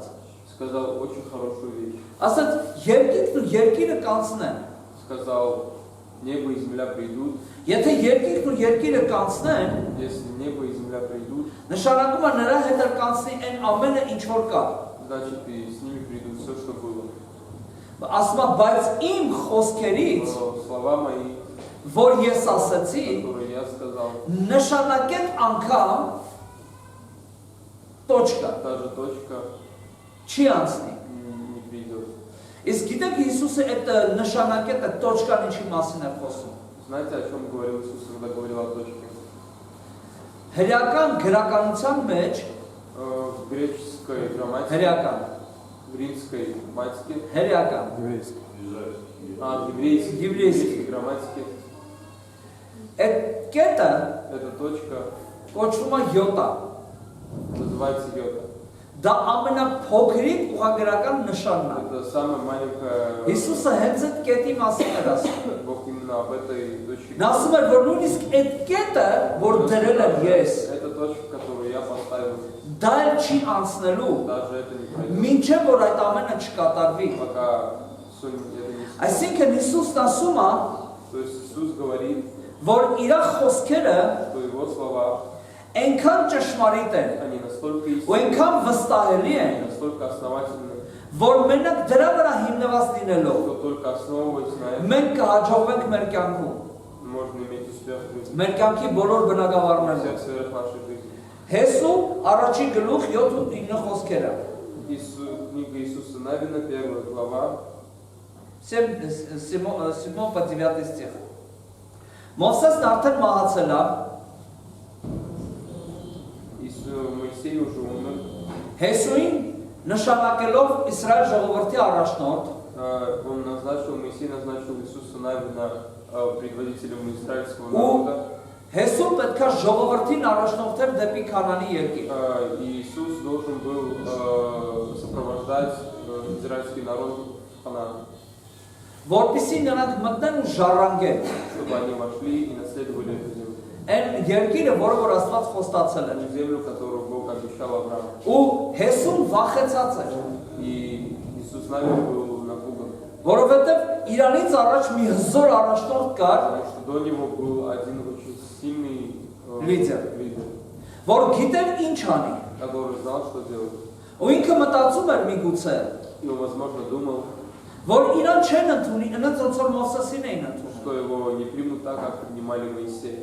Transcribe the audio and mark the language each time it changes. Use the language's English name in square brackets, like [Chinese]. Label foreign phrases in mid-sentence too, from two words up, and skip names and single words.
[Russian] сказал очень хорошую вещь. [Armenian] Ասաց, երկինքն ու երկիրը կանցնեն։ [Russian] Сказал, небо и земля придут. [Armenian] Եթե երկինքն ու երկիրը կանցնեն, [Russian] Если небо и земля придут, [Armenian] նշանակում է նրա հետ էլ կանցնի այն ամենը, ինչ որ կա։ [Russian] значит и с ними придут все, что было. [Armenian] Ասում է, բայց իմ խոսքերից, [Russian] Но слова мои, [Armenian] որ ես ասացի, [Russian] которые я сказал, [Armenian] նշանակեն անգամ точка, [Russian] та же точка [Armenian] չի անցնի։ [Russian] не придет. [Armenian] Իսկ գիտեք Հիսուսը այդ նշանակետ այդ точкան ինչի մասին է խոսում։ [Russian] Знаете, о чем говорил Иисус, когда говорил о точке? [Armenian] Հրեական գրականության մեջ, [Russian] В греческой грамматике, [Armenian] հրեական, [Russian] в римской грамматике, [Armenian] հրեական, [Russian] в еврейской грамматике, [Armenian] այդ կետը [Russian] эта точка [Armenian] կոչվում է յոտա։ [Russian] называется йота. [Armenian] Դա ամենափոքրիկ ուղղագրական նշանն է։ [Russian] Это самая маленькая... [Armenian] Հիսուսը հենց այդ կետի մասին էր ասում։ [Russian] Бог именно об этой точке. [Armenian] Նա ասում էր, որ նույնիսկ այդ կետը, որ дրել եմ ես, [Russian] Это точка, которую я поставил, [Armenian] դա էլ չի անցնելու, [Russian] даже это не пройдет, [Armenian] մինչև որ այդ ամենը չկատարվի։ [Russian] пока это не случится. [Armenian] Այսինքն Հիսուսն ասում է, [Russian] То есть Иисус говорит, [Armenian] որ իր խոսքերը [Russian] что Его слова, [Armenian] այնքան ճշմարիտ են, [Russian] они настолько [Armenian] ու [Russian] истинны, [Armenian] այնքան վստահելի են, [Russian] настолько основательны, [Armenian] որ մենակ դրա վրա հիմնված լինելով, [Russian] что только основываясь на этом, [Armenian] մենք կհաջողվենք մեր կյանքում, [Russian] можно иметь успех в жизни, [Armenian] մեր կյանքի բոլոր [Russian] во [Armenian] բնակավարներում։ [Russian] всех сферах нашей жизни. [Armenian] Հեսու առաջի գլուխ 7-9 խոսքերը։ [Russian] Книга Иисуса Навина, 1 глава, [Armenian] Սիմոն [Russian] по 9 стих։ [Armenian] Մովսեսն արդեն մահացել է, [Russian] Моисей уже умер, [Armenian] Հեսուին նշանակելով Իսրայել ժողովրդի առաջնորդ, [Russian] Моисей назначил Иисуса Навина предводителем израильского [Armenian] ու [Russian] народа. [Armenian] Հեսուն պետք է ժողովրդին առաջնորդեր դեպի Քանանի երկիր։ [Russian] И Иисус должен был сопровождать израильский народ в Ханаан, [Armenian] Որպեսզի նրանք մտնեն ու ժառանգեն [Russian] чтобы они вошли и наследовали эту землю. [Armenian] այն երկիրը, որը որ Աստված խոստացել էր։ [Russian] Эту землю, которую Бог обещал Аврааму. [Armenian] Ու Հեսուն վախեցած էր, [Russian] И Иисус Навин был напуган, [Armenian] որովհետև Իրանից առաջ մի հզոր առաջնորդ կար, [Russian] потому что до него был один очень сильный Лидер. лидер, [Armenian] որ գիտեր ինչ անի։ [Russian] который знал, что делать. [Armenian] Ու ինքը մտածում էր միգուցե, [Russian] И он, возможно, думал, [Armenian] որ Իրան չեն ընդունի, այնց ոնց որ Մովսեսին էին ընդունում։ [Russian] что его не примут так, как принимали Моисея.